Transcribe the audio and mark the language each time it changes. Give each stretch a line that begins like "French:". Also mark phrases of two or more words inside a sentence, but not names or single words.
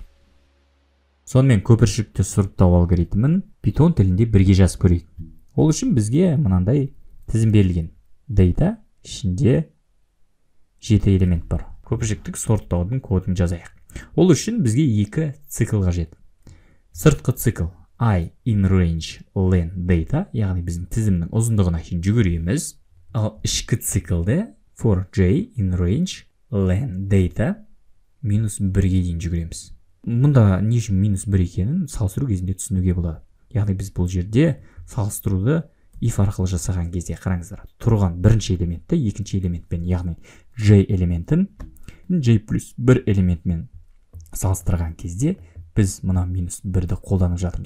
Kazakh: Сонымен көпіршікті сұрыптау алгоритмін Python тілінде бірге жазып көрейік. Ол үшін бізге мынандай тізім берілген. Data ішінде 7 элемент бар. Көпіршіктік сұрыптаудың кодын жазайық. Ол үшін бізге 2 цикл қажет. Сыртқы цикл
English: I in range len data,
Kazakh: яғни біздің тізімнің ұзындығына шейін жүгіреміз. Ал ішкі циклде
English: for j in range len data
Kazakh: -1-ге дейін жүгіреміз. Мұнда не үшін -1 екенін салыстыру кезінде түсінуге болады. Яғни біз бұл жерде салыстыруды if арқылы жасаған кезде қараңыздар. Тұрған бірінші элементті екінші элементпен, яғни j элементін j плюс 1 элементмен салыстырған кезде біз мына -1-ді қолданып жатырмыз.